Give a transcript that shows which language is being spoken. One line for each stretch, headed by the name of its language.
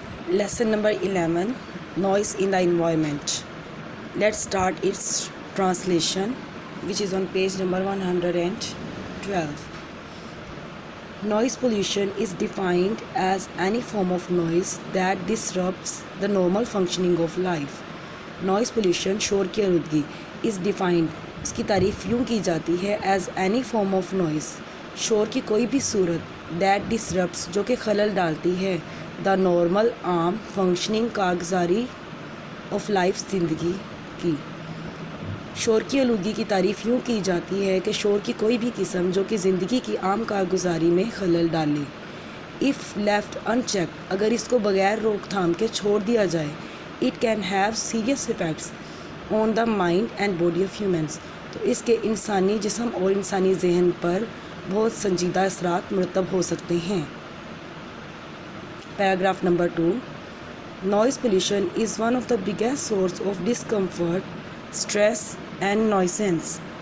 English: Lesson number 11, Noise in the Environment. Let's start its translation, which is on page number 112. Noise pollution is defined as any form of noise that disrupts the normal functioning of life. Noise pollution,
Hindi: शोर की आलूदगी,
English: is defined,
Hindi: इसकी तारीफ़ यूँ की जाती है
English: as any form of noise,
Hindi: शोर की कोई भी सूरत
English: that disrupts,
Hindi: जो कि खलल डालती है
English: the normal
Hindi: आम
English: functioning
Hindi: कारगुजारी
English: of life
Hindi: ज़िंदगी की। शोर की आलूदगी की तारीफ़ यूँ की जाती है कि शोर की कोई भी किस्म जो कि ज़िंदगी की आम कारगुजारी में खलल डाले।
English: if left unchecked,
Hindi: अगर इसको बग़ैर रोकथाम के छोड़ दिया जाए,
English: it can have serious effects on the mind and body of humans,
Hindi: तो इसके इंसानी जिस्म और इंसानी जहन पर बहुत संजीदा असरात मुरतब हो सकते हैं।
English: Paragraph number 2. Noise pollution is one of the biggest source of discomfort, stress and nuisance.